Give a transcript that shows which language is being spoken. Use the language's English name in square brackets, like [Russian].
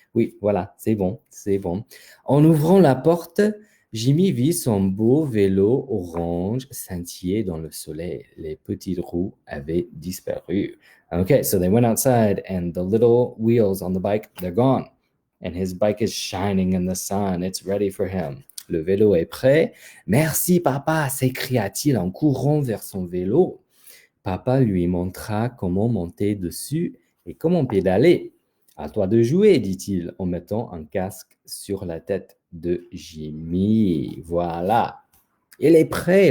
[French] Oui, voilà, c'est bon, c'est bon. En ouvrant la porte, Jimmy vit son beau vélo orange scintiller dans le soleil. Les petites roues avaient disparu. [English] Okay, so they went outside and the little wheels on the bike, they're gone. And his bike is shining in the sun. It's ready for him. [French] Le vélo est prêt. Merci, papa, s'écria-t-il en courant vers son vélo. Papa lui montra comment monter dessus et comment pédaler. À toi de jouer, dit-il en mettant un casque sur la tête de Jimmy. Voilà. Il est prêt.